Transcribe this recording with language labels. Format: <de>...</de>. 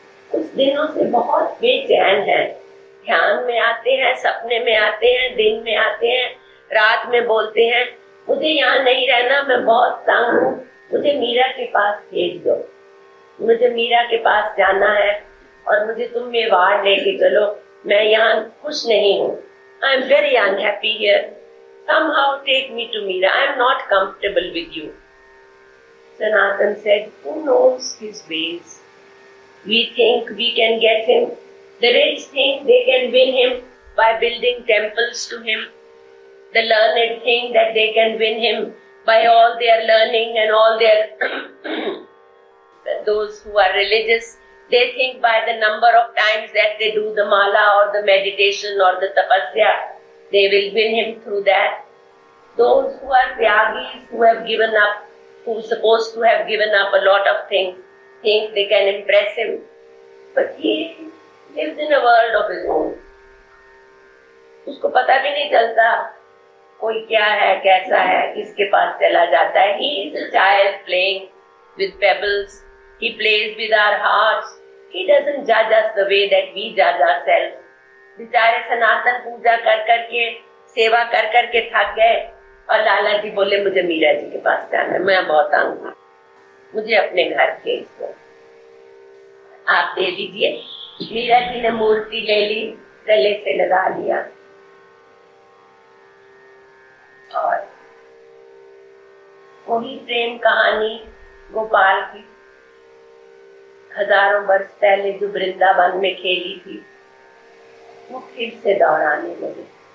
<hi>कुछ दिनों से बहुत बेचैन है, ध्यान में आते हैं, सपने में आते हैं, दिन में आते हैं, रात में बोलते हैं मुझे यहाँ नहीं रहना, मैं बहुत तंग हूँ, मुझे मीरा के पास भेज दो, मुझे मीरा के पास जाना है और मुझे तुम मेवाड़ लेके चलो, मैं यहाँ खुश नहीं हूँ।</hi> <en>I am very unhappy here, somehow take me to Meera, I am not comfortable with you. Sanatan said, who knows his ways? We think we can get him. The rich think they can win him by building temples to him. The learned think that they can win him by all their learning and all their those who are religious, they think by the number of times that they do the mala or the meditation or the tapasya, they will win him through that. Those who are tyagis, who have given up, who are supposed to have given up a lot of things, think they can impress him. But he lives in a world of his own.</en> <hi>उसको पता भी नहीं चलता कोई क्या है, कैसा है, किसके पास चला जाता है.</hi> <en>He is a child playing with pebbles. He plays with our hearts. He doesn't judge us the way that we judge ourselves.</en> <hi>बेचारे सनातन पूजा कर करके, सेवा कर करके थक गए और लाला जी बोले मुझे मीरा जी के पास जाना है, मैं बहुत तंग हूँ, मुझे अपने घर भेज दो, आप दे दीजिए. मीरा जी ने मूर्ति ले ली, गले से लगा लिया और वही प्रेम कहानी गोपाल की हजारों वर्ष पहले जो वृंदावन में खेली थी वो फिर से दोहराने लगे.</hi>